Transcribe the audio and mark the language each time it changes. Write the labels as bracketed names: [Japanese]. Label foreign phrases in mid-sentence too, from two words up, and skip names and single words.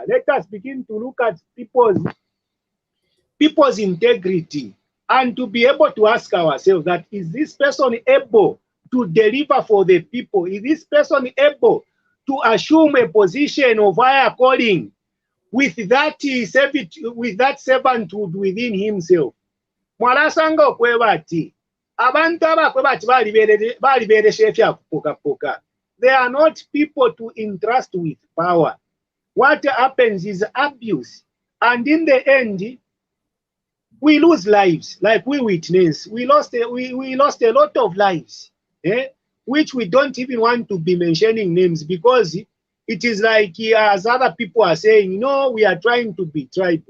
[English] Let us begin to look at people's integrity, and to be able to ask ourselves that, is this person able to deliver for the people? Is this person able to assume a position of higher calling with that servanthood within himself? [Bemba] Mwalasanga okweba ati abantu abakweba ati baliberesha efyakupokapoka. [English] They are not people to entrust with power. What happens is abuse, and in the end, we lose lives, like we witness. We lost a lot of lives, which we don't even want to be mentioning names, because it is like, as other people are saying, no, we are trying to be tribal.